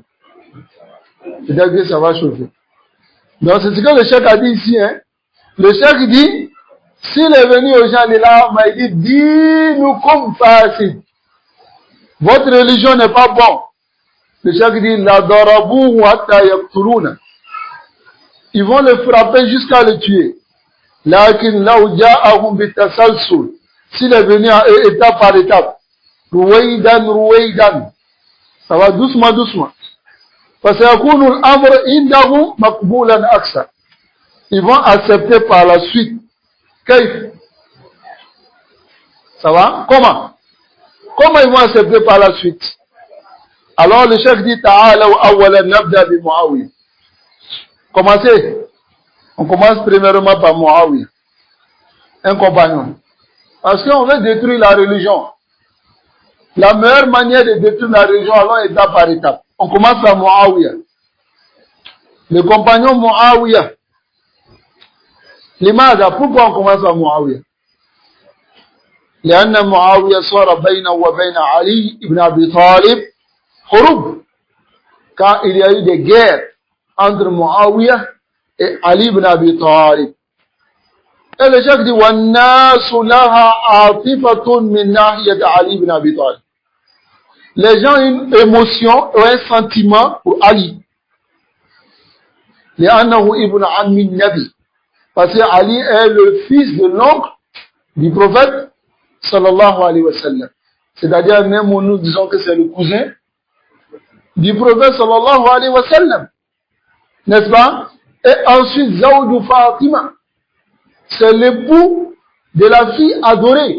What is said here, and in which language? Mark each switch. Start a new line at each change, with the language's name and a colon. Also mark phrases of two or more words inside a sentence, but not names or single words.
French: C'est-à-dire que ça va chauffer. Donc c'est ce que le cheikh a dit ici. Hein. Le cheikh dit, s'il est venu aux gens de là, il dit, dis-nous comme facile. Votre religion n'est pas bonne. Le cheikh dit,
Arabic: لضربوا حتى يقتلونه.
French: Ils vont le frapper jusqu'à le tuer.
Arabic: لكن لو جاءهم بالتسلسل.
French: S'il est venu à eux étape par étape.
Arabic: رويدا.
French: Ça va doucement, doucement. Parce que ils vont accepter par la suite. Ça va? Comment? Comment ils vont accepter par la suite? Alors le cheikh dit
Arabic: تعالوا أولا نبدأ بمعاوية.
French: Commencez. On commence premièrement par Muawiya. Un compagnon. Parce qu'on veut détruire la religion. La meilleure manière de détruire la religion, alors étape par étape. On commence par Muawiya. Le compagnon Muawiya.
Arabic: لماذا?
French: Pourquoi on commence par Muawiya?
Arabic: لأن معاوية صار بينه وبين علي بن أبي طالب حروب.
French: Quand il y a eu des guerres entre Muawiya et Ali ibn Abi Talib. Et le cheikh dit
Arabic: وَالنَّاسُ لَهَا عَاطِفَةٌ مِنْ نَاحِيَةِ
French: Ali ibn Abi Talib. Les gens ont une émotion ou un sentiment pour Ali.
Arabic: لأنه ابن عم النبي.
French: Parce que Ali est le fils de l'oncle du prophète
Arabic: صلى الله عليه وسلم.
French: C'est-à-dire même nous disons que c'est le cousin du prophète
Arabic: صلى الله عليه وسلم.
French: N'est-ce pas? Et ensuite, Zawdu Fatima. C'est l'époux de la fille adorée.